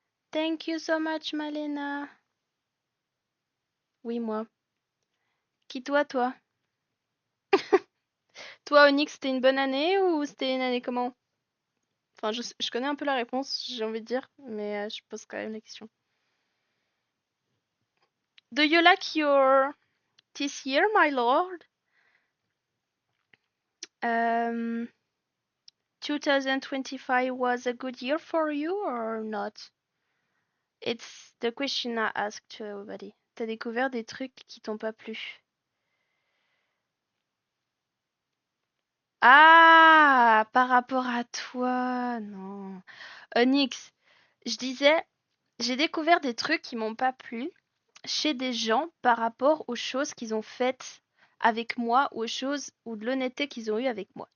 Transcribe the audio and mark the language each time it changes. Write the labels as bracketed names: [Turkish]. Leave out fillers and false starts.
[English] Thank you so much, Malena. [French] Oui, moi. Qui toi? Toi, Onyx, c'était une bonne année ou c'était une année comment? Enfin, je connais un peu la réponse, j'ai envie de dire, mais je pose quand même la question. [English] Do you like your this year, my lord? 2025 was a good year for you or not? It's the question I asked to everybody. [French] T'as découvert des trucs qui t'ont pas plu? Ah, par rapport à toi, non. Onyx, je disais, j'ai découvert des trucs qui m'ont pas plu chez des gens par rapport aux choses qu'ils ont faites avec moi ou aux choses ou de l'honnêteté qu'ils ont eu avec moi.